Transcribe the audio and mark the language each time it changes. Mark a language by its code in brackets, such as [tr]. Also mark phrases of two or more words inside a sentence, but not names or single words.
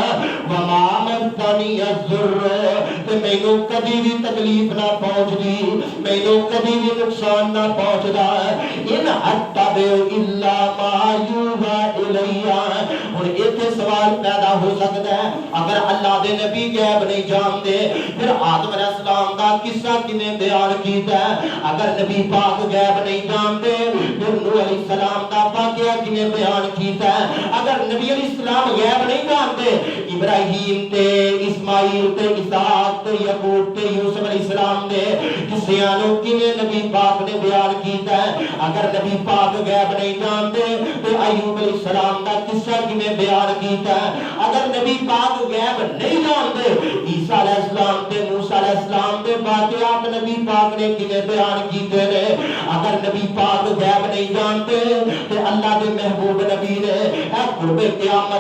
[ar] وَمَا مَسَّنِيَ الضُّرُّ [pa] تے مینوں کبھی بھی تکلیف نہ پہنچدی مینوں کبھی بھی نقصان نہ پہنچدا [ar] ان اتبع الا ما یوحی الیہ [pa] اور ایک سوال پیدا ہو سکتا ہے اگر اللہ دے نبی غیب نہیں جانتے پھر آدم [ar] علیہ السلام [pa] دا قصہ کنے بیان کیتا ہے اگر نبی پاک غیب نہیں جانتے پھر نوح [ar] علیہ السلام [pa] دا واقعہ کنے بیان کیتا ہے اگر نبی [ar] علیہ السلام [pa] غیب نہیں جانتے ابراہیم تے اسماعیل تے اسحاق تے یعقوب تے یوسف [ar] علیہ السلام [pa] دے قصیاں نو کنے نبی پاک نے بیان کیتا ہے اگر نبی پاک غیب نہیں جانتے تو ایوب [ar] علیہ السلام [pa] دا قصہ کنے بیان کیتا ہے اگر نبی پاک غیب نہیں جانتے عیسیٰ [ar] علیہ السلام [pa] تے موسیٰ [ar] علیہ السلام [pa] دے واقعات نبی پاک نے کنے بیان کیتے نے اگر نبی پاک غیب نہیں جانتے تو اللہ دے محبوب نبی نے اے قرب قیامت